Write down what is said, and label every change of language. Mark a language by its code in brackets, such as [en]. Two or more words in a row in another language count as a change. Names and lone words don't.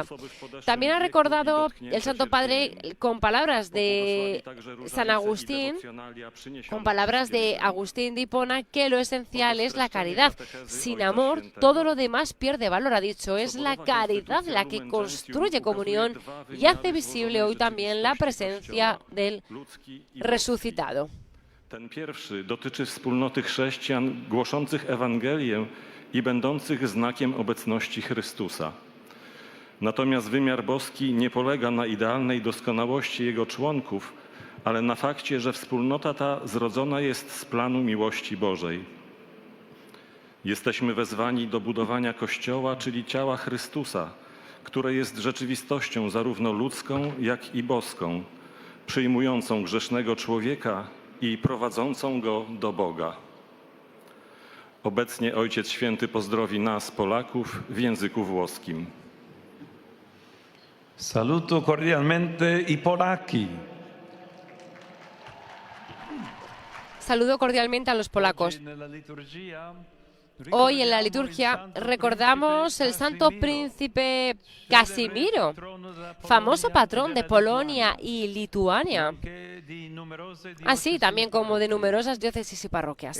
[es] También ha recordado el Santo Padre con palabras de San Agustín, con palabras de Agustín de Hipona, que lo esencial es la caridad. Sin amor, todo lo demás pierde valor, ha dicho. Es la caridad la que construye comunión y hace visible hoy también la presencia del resucitado. [pl] Ten pierwszy dotyczy wspólnoty chrześcijan głoszących Ewangelię i będących znakiem obecności Chrystusa. Natomiast wymiar boski nie polega na idealnej doskonałości jego członków, ale na fakcie, że wspólnota ta zrodzona jest z planu miłości Bożej. Jesteśmy wezwani do budowania Kościoła, czyli ciała Chrystusa, które jest rzeczywistością zarówno ludzką, jak i boską, przyjmującą grzesznego człowieka i prowadzącą go do Boga. Obecnie Ojciec Święty pozdrowi nas, Polaków, w języku włoskim. [it] Saluto cordialmente i Polacchi. [es] Saludo cordialmente a los polacos. Hoy en la liturgia recordamos el santo príncipe Casimiro, famoso patrón de Polonia y Lituania, así también como de numerosas diócesis y parroquias.